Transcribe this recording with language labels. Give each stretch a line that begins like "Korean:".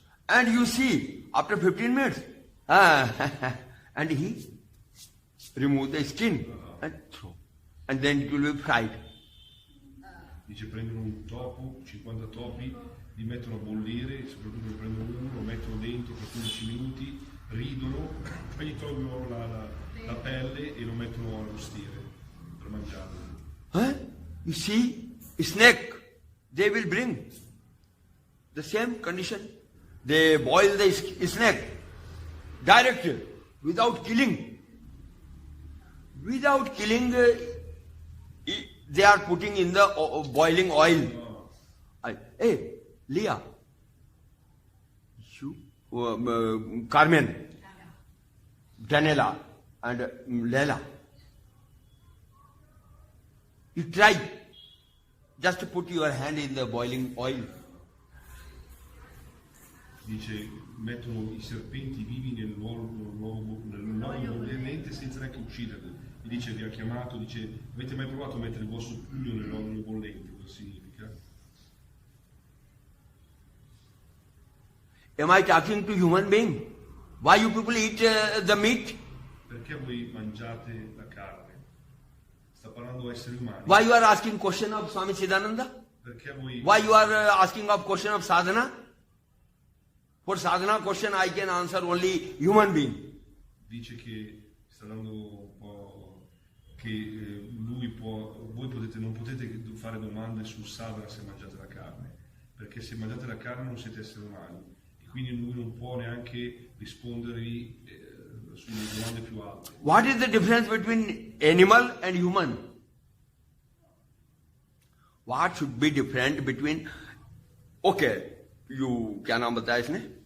English: And you see, after 15 minutes, and he remove the skin and throw. And then it will be fried.
Italian: Dice prendono un topo, 50 topi, li mettono a bollire, soprattutto ne prendono uno, lo mettono dentro per 15 minuti, ridono, poi gli tolgono la pelle e lo mettono a arrostire per mangiarlo.
English: You see, snake, they will bring the same condition. They boil the snake direct, without killing. Without killing, they are putting in the boiling oil. Hey, Leah, you, Carmen, Daniela, and Leila, you try. Just put your hand in the boiling oil.
Italian: Dice, mettono i serpenti vivi nell'uovo bollente senza neanche ucciderli. Mi dice, vi ha chiamato, dice, avete mai provato a mettere il vostro pugno nell'uovo bollente? Cosa significa?
English: Am I talking to human being? Why you people eat the meat?
Italian: Perché voi mangiate la carne? Sta parlando a esseri umani.
English: Why you are asking question of Swami Siddhananda?
Italian: Perché voi...
English: Why you are asking of question of sadhana? For sadhana question I can answer only human being.
Italian: Dice che sta dando un po' che voi non potete fare domande sul sadhana se mangiate la carne, perché se mangiate la carne non siete esseri umani e quindi lui non può neanche rispondervi sulle domande più alte.
English: What is the difference between animal and human? What should be different between? Okay, you
Hindi: क्या नाम बताया इसने?